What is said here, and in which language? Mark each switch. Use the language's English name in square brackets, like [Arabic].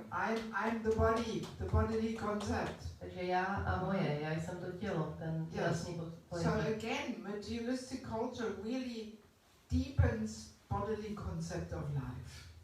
[English] I'm the body, the bodily concept. [Czech] Takže já a moje, já jsem to tělo, ten tělesný pojetí. [English] So again, materialistic culture really deepens bodily concept of life.